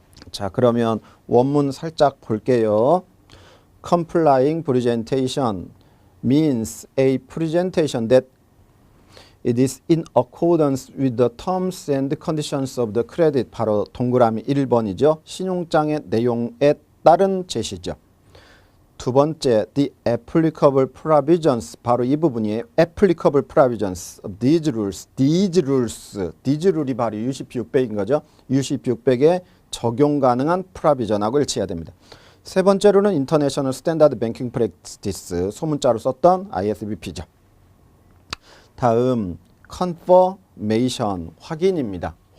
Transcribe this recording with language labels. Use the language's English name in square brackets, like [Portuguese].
[Korean] 자, 그러면 원문 살짝 볼게요. [English] Complying presentation means a presentation that it is in accordance with the terms and conditions of the credit. [Korean] 바로 동그라미 1번이죠. 신용장의 내용에 따른 제시죠. 두 번째, [English] the applicable provisions. [Korean] 바로 이 부분이에요. [English] applicable provisions of these rules. [Korean] these rule이 바로 UCP 600인 거죠. UCP 600에 적용 가능한 프라비전하고 일치해야 됩니다. 세 번째로는 International Standard Banking Practice, 소문자로 썼던 ISBP죠. 다음 confirmation, 확인입니다.